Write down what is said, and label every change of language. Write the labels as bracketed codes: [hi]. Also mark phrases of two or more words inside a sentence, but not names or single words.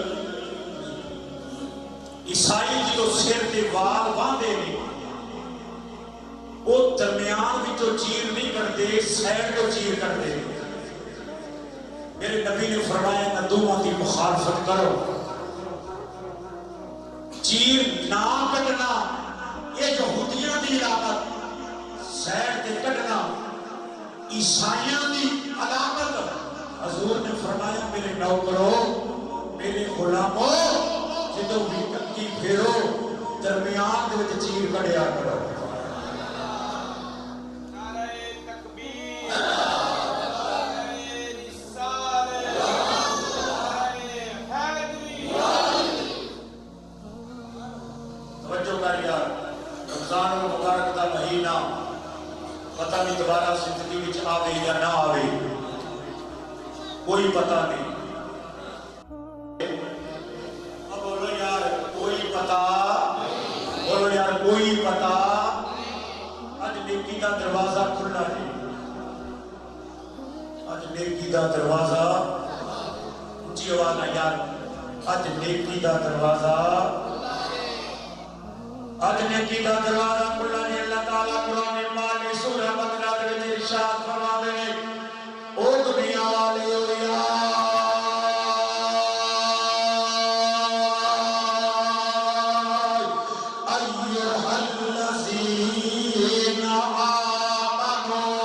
[ur] عیسائی جو [pa] سر تے وال باندھے نے [ur] وہ درمیان بھی جو چیر نہیں کرتے، سائڈ کو چیر کرتے. میرے نبی نے فرمایا نہ دونوں کی مخالفت کرو. [pa] چیر نہ کٹنا یہ یہودیاں دی علامت، سائڈ تے کٹنا عیسائیاں دی نوکرو میرے غلامو جدو بھی ٹکی پھیرو درمیان دے وچ چیر کڈیا کرو رمضان المبارک دا مہینہ پتہ نہیں دوبارہ زندگی وچ آوے یا نہ آوے کوئی پتہ نہیں اب بولو یار کوئی پتہ بولو یار کوئی پتہ اج نیکی دا دروازہ کھلا ہے اج نیکی دا دروازہ اونچی آواز نہ یار اج نیکی دا دروازہ اج نیکی دا دروازہ کھلا ہے اللہ تعالیٰ قرآن پاک میں سورہ بقرہ دے وچ ارشاد فرماندے نے او دنیا والے او یار [ar] ایھا الذین آمنوا